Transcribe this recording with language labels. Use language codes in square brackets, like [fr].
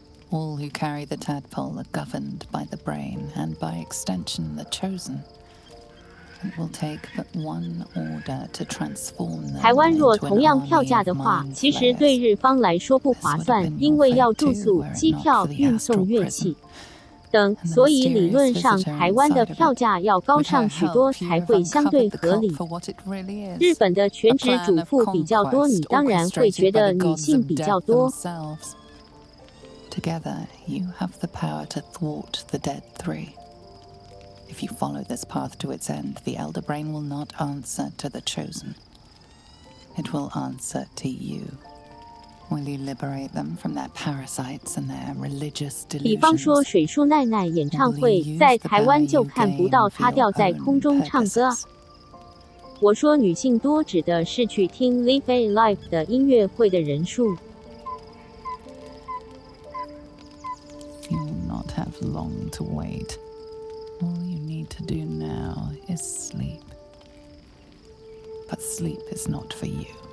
[en] All who carry the tadpole are governed by the brain, and by extension the chosen. It will take but one order to transform them. [zh] 台湾若同样票价的话，其实对日方来说不划算，因为要住宿、机票、运送乐器等，所以理论上台湾的票价要高上许多才会相对合理。日本的全职主妇比较多，你当然会觉得女性比较多。 [en] Together, you have the power to thwart the Dead Three. If you follow this path to its end, the Elder Brain will not answer to the Chosen. It will answer to you. Will you liberate them from their parasites and their religious delusions? [zh] 比方说水树奈奈演唱会，在台湾就看不到她吊在空中唱歌啊。我说女性多指的是去听 Live a Life 的音乐会的人数。 [en] You will not have long to wait. All you need to do now is sleep. But sleep is not for you.